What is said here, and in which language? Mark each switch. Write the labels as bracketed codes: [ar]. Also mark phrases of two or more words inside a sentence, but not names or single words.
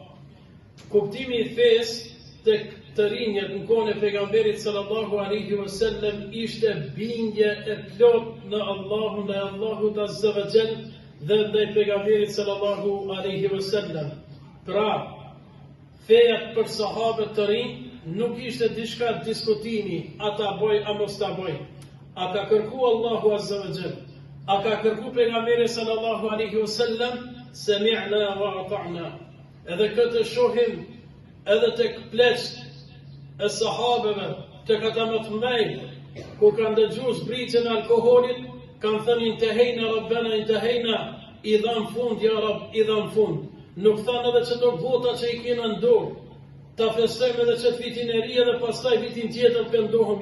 [sq] Kuptimi i fesë tek të rinjët në kohën e pejgamberit [ar] صلى الله عليه وسلم [sq] ishte bindje e plot në Allahun dhe Allahut [ar] عز وجل [sq] dhe ndaj pejgamberit [ar] صلى الله عليه وسلم. [sq] Pra, feja për sahabët të rinj nuk ishte diçka diskutimi, a ta boj a mos ta boj. A ka kërku Allahu [ar] عز وجل, [sq] a ka kërku pejgamberi [ar] صلى الله عليه وسلم, سمعنا وأطعنا. [sq] Edhe këtë shohim edhe tek pleqt e sahabeve, tek ata më të mëdhenj, ku kanë dëgjuar zbritjen e alkoolit, kanë thënë [ar] انتهينا ربنا انتهينا, [sq] i dhan fund [ar] يا رب, [sq] i dhan fund. Nuk thanë edhe çdo gota që i kena në dorë, ta festojmë edhe çet vitin e ri dhe pastaj vitin tjetër pendohem.